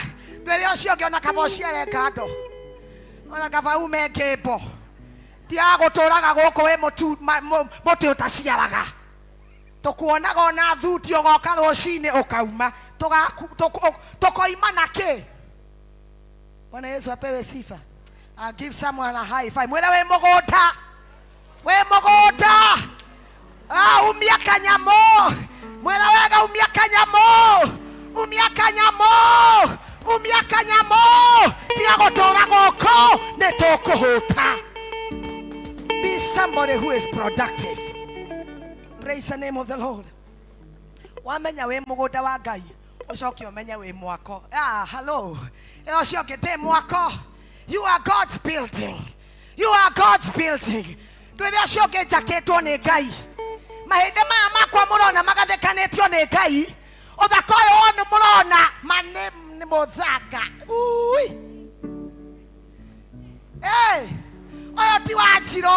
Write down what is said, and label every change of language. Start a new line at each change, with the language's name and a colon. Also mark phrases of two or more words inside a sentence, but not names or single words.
Kikuyu: Ndwere ũcio ũngĩ ona kaba ũciare ngando ona kaba ume ngĩmbo tiga gũtũraga gũkũ wĩ mũtĩ ũtaciaraga. Tũkuonaga ona thuti ũgoka rũcinĩ ũkauma tũkoima na kĩ.
Swahili: Bwana Yesu apewe sifa.
English: I'll give someone a high five.
Kikuyu: Mwĩre wĩ mũgũnda umia kanyamo. Mwĩre wega umia kanyamo tiga gũtũra gũkũ nĩ tũkũhũta.
English: Be somebody who is productive. Praise the name of the Lord.
Kikuyu: Wamenya wĩ mũgũnda wa Ngai ũcoke ũmenye wĩ mwako. Hello. Ũcoke ndĩ mwako.
English: You are God's building.
Kikuyu: Ndwĩre ũcoke njakĩtwo nĩ Ngai. Mahĩndĩ maya makwa mũrona magathekanĩtio nĩ Ngai. Ũthaka ũyũ wothe mũrona nĩ mũthanga. Ũyũ ti wa njirũ.